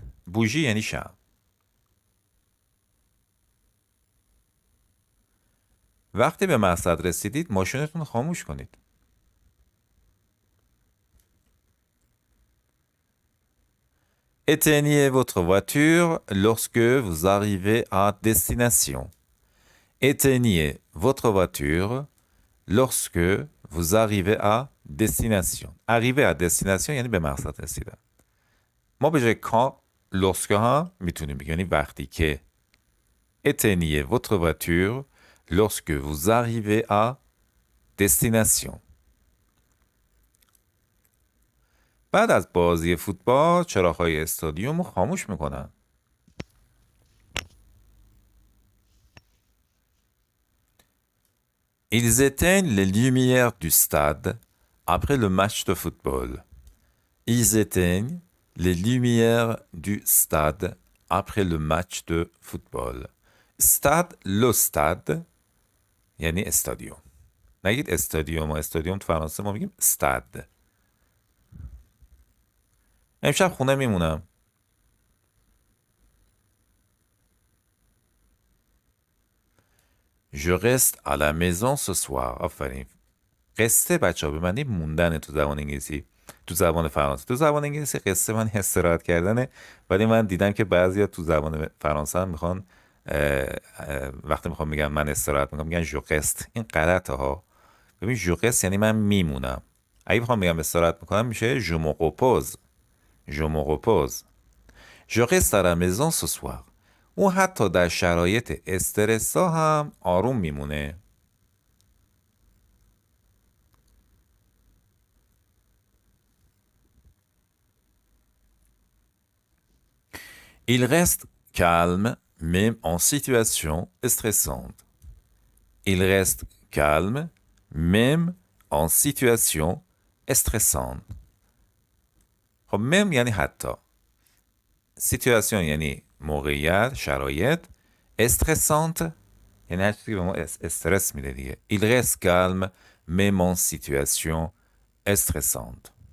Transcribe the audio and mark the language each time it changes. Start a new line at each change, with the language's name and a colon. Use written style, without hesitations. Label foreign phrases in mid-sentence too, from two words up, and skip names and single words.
Persian: Bougie یعنی شمع. وقتی به مقصد رسیدید ماشینتون رو خاموش کنید.
French: Éteignez votre voiture lorsque vous arrivez à destination. Éteignez votre voiture lorsque vous arrivez à destination. Arriver à destination
Persian: یعنی به مقصد رسیدن. ما به جای
French: quand lorsque
Persian: ها میتونیم بگیم یعنی وقتی که.
French: Éteignez votre voiture lorsque vous arrivez à destination.
Persian: بعد از بازی فوتبال چراغ‌های استادیوم رو خاموش میکنن.
French: Ils éteignent les lumières du stade après le match de football. Ils éteignent les lumières du stade après le match de football. Stade, le stade
Persian: یعنی استادیوم. نگید استادیوم و استادیوم تو فرانسه ما میگیم استاد. امشب خونه میمونم.
French: Je reste à la maison ce soir.
Persian: آفرین. قصه بچه ها به معنی موندن تو زبان انگلیسی، تو زبان فرانسه. تو زبان انگلیسی قصه من استراحت کردنه، ولی من دیدم که بعضیا تو زبان فرانسه هم میخوان وقتی میخوام میگم من استراحت میکنم میگن
French: je reste.
Persian: این غلطه ها. ببین
French: je reste
Persian: یعنی من میمونم. اگه بخوام بگم استراحت میکنم میشه
French: je me repose. Je me repose. Je reste à la maison ce soir.
Persian: اون حتی در شرایط استرسا هم آروم میمونه.
French: Il reste calme même en situation stressante. Il reste calme même en situation stressante.
Persian: خب مم یعنی حتی. سیتواسیون یعنی موقعیت، شرایط. استرسانت یعنی هر چیزی که به ما استرس میده دیگه.
French: Il reste calme même en situation stressante.